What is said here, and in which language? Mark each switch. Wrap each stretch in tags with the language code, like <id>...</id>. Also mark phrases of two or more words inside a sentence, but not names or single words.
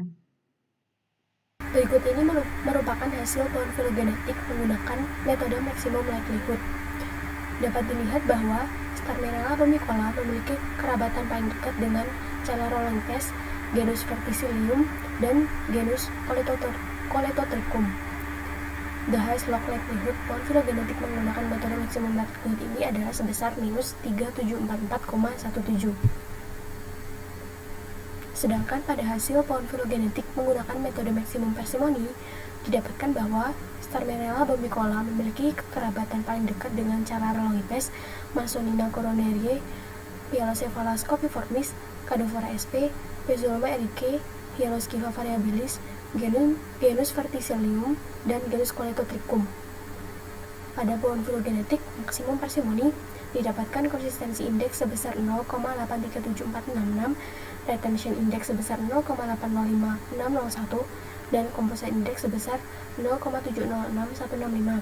<id>Berikut ini merupakan hasil pohon filogenetik menggunakan metode</id> <en>maximum likelihood.</en> <id>Dapat dilihat bahwa Starmerella bombicola memiliki kerabatan paling dekat dengan Challarolinthes, genus Verticillium, dan genus Coletotrichum.</id> <en>The highest log likelihood</en> <id>pohon filogenetik menggunakan metode</id> <en>maximum likelihood</en> <id>ini adalah sebesar minus 3744,17. Sedangkan pada hasil pohon filogenetik menggunakan metode maksimum parsimoni, didapatkan bahwa Starmerella bombicola memiliki kekerabatan paling dekat dengan Challarolinthes, Masonina coroneriae, Pialocephalus copiformis, Cadophora sp, Pezoloma ericae, Hyalosciva variabilis, genus Verticillium, dan genus Coletotrichum. Pada pohon filogenetik maksimum parsimoni, didapatkan konsistensi indeks sebesar 0,837466,</id> <en>retention index</en> <id>sebesar 0,805601, dan</id> <en>composite index</en> <id>sebesar 0,706165.</id>